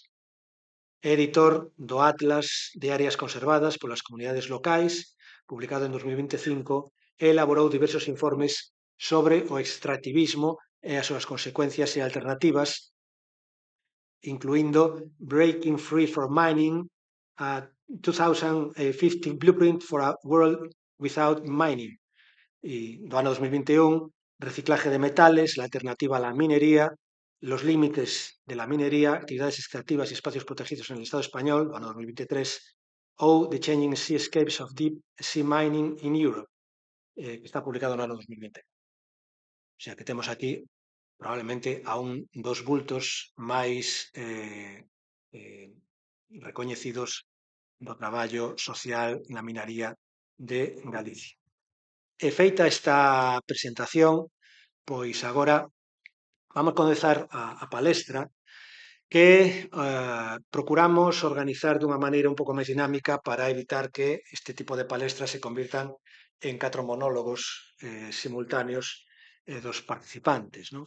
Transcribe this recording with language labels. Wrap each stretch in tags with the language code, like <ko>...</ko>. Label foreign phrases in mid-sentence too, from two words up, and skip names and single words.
<gl>É editor do Atlas de Áreas Conservadas polas Comunidades Locais, publicado en 2025, e elaborou diversos informes sobre o extractivismo e as súas consecuencias e alternativas, incluindo Breaking Free from Mining, a 2050 Blueprint for a World Without Mining, e do ano 2021, Reciclaje de metales, la alternativa a la minería, los límites de la minería, actividades extractivas y espacios protegidos en el Estado español, do ano 2023, ou The Changing Seascapes of Deep Sea Mining in Europe, que está publicado no ano 2020.</gl> <es>O sea</es> <gl>que temos aquí probablemente a un dos bultos máis recoñecidos do traballo social na minaría de Galicia. E feita esta presentación, pois agora vamos comezar a palestra que procuramos organizar dunha maneira un pouco máis dinámica para evitar que este tipo de palestras se convirtan en 4 monólogos simultáneos dos participantes, non?</gl>